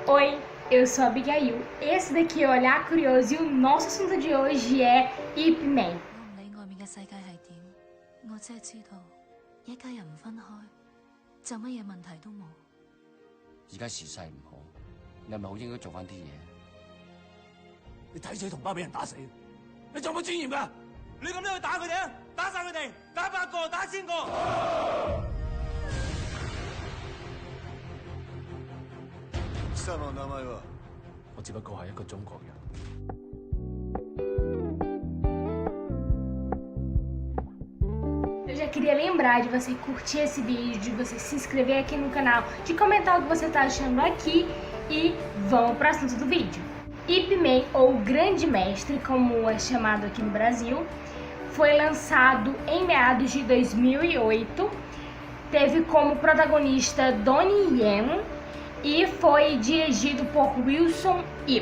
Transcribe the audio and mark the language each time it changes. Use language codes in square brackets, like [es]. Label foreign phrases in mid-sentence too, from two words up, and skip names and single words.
[pt] Oi, eu sou a Abigail. Esse daqui é o Olhar Curioso e o nosso assunto de hoje é Ip Man. [yue] 我唔理外面嘅世界係點，我只係知道一家人唔分開，就乜嘢問題都冇。而家時勢唔好，你係咪好應該做翻啲嘢？你睇死同胞俾人打死，你仲有冇尊嚴㗎？你咁樣去打佢哋啊！打晒佢哋，打100個，打1000個。 [ja] 貴様の名前は？ [yue] 我只不過係一個中國人。 [pt] Eu já queria lembrar de você curtir esse vídeo, de você se inscrever aqui no canal, de comentar o que você está achando aqui e vamos para o assunto do vídeo. Ip Man, ou Grande Mestre, como é chamado aqui no Brasil, foi lançado em meados de 2008, teve como protagonista Donnie Yen e foi dirigido por Wilson Yip.